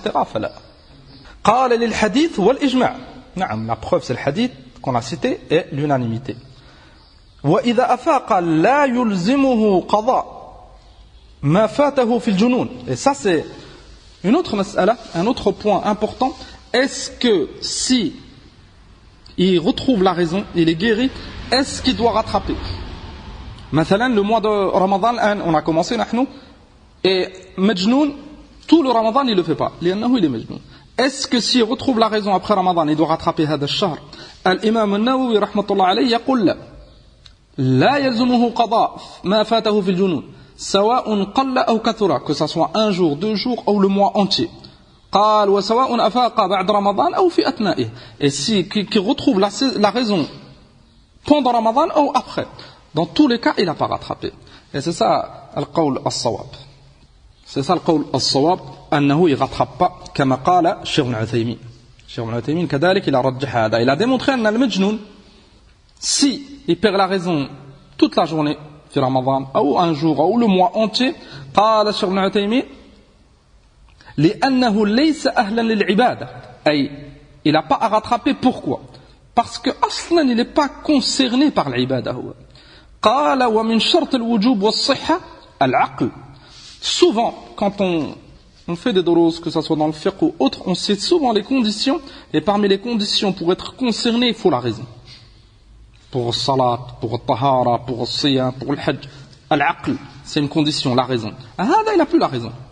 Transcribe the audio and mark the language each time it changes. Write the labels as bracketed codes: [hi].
[ar] فلا. قال للحديث والإجماع. نعم, [fr] la preuve c'est le hadith qu'on a cité et l'unanimité. [ar] وإذا أفاق لا يلزمه قضاء ما فاته في الجنون. [fr] Et ça c'est une autre mas'ala, un autre point important. Est-ce que si il retrouve la raison, il est guéri, est-ce qu'il doit rattraper? [ar] مثلا [fr] le mois de Ramadan, on a commencé نحن et majnoun, tout le Ramadan il le fait pas, لأنه il est majnoun. Est-ce que s'il retrouve la raison après Ramadan, il doit rattraper [ar] هذا الشهر? الإمام النووي رحمة الله عليه يقول لا يلزمه قضاء ما فاته في الجنون سواء قل أو كثر, [fr] que ça soit un jour, 2 jours ou le mois entier. [ar] قال وسواء أفاق بعد رمضان أو في أثنائه. [fr] Et si qu'il retrouve la raison pendant Ramadan ou après, dans tous les cas il n'a pas rattrapé. Et c'est ça [ar] القول الصواب. [fr] C'est ça [ar] القول الصواب [fr] أنه يغترب pas [ar] كما قال الشيخ ابن عثيمين. الشيخ ابن عثيمين كذلك [fr] il a [ar] رجح هذا. [fr] Il a démontré [ar] أن المجنون [fr] si il perd la raison toute la journée [ar] في رمضان أو [fr] un jour أو le mois entier, [ar] قال الشيخ ابن عثيمين لأنه ليس أهلا للعبادة. [fr] أي il n'a pas à rattraper. Pourquoi? Parce que أصلا il n'est pas concerné par l'ibada. [ar] هو قال ومن شرط الوجوب والصحة العقل. [fr] Souvent quand on fait des doros, que ce soit dans le fiqh ou autre, on cite souvent les conditions, et parmi les conditions pour être concerné, il faut la raison. Pour le salat, pour le tahara, pour le siyam, pour le hajj, al-aql, c'est une condition, la raison. Hada, il n'a plus la raison.